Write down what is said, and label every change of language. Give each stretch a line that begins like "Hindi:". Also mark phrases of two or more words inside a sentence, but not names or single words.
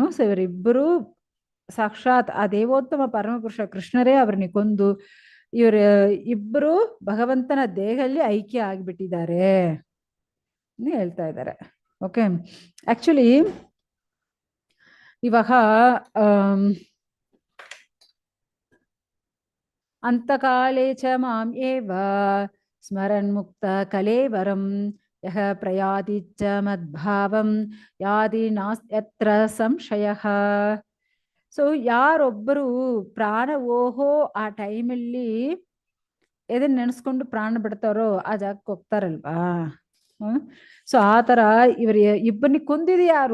Kannada: ಸೊ ಇವರಿಬ್ಬರು ಸಾಕ್ಷಾತ್ ಆ ದೇವೋತ್ತಮ ಪರಮಪುರುಷ ಕೃಷ್ಣರೇ ಅವ್ರನ್ನ ಕೊಂದು ಇವ್ರ ಇಬ್ಬರು ಭಗವಂತನ ದೇಹದಲ್ಲಿ ಐಕ್ಯ ಆಗಿಬಿಟ್ಟಿದ್ದಾರೆ ಹೇಳ್ತಾ ಇದ್ದಾರೆ.
English: okay, actually
Sanskrit: ಇವಾಗ ಅಂತಕಾಲೇ ಚ ಮಾಂ ಏವ ಸ್ಮರನ್ ಮುಕ್ತ ಕಲೇವರಂ ಯಹ ಪ್ರಯಾತಿ ಚ ಮದ್ಭಾವಂ ಯಾದಿ ನಾಸ್ತ್ಯತ್ರ ಸಂಶಯಃ.
Kannada: ಸೊ ಯಾರೊಬ್ಬರು ಪ್ರಾಣ ಓಹೋ ಆ ಟೈಮಲ್ಲಿ ಎದನ್ನ ನೆನೆಸ್ಕೊಂಡು ಪ್ರಾಣ ಬಿಡ್ತಾರೋ ಆ ಜಾಗಕ್ಕೆ ಹೋಗ್ತಾರಲ್ವಾ. ಸೊ ಆ ತರ ಇವ್ರ ಇಬ್ಬರನ್ನ ಕೊಂದಿದ ಯಾರು?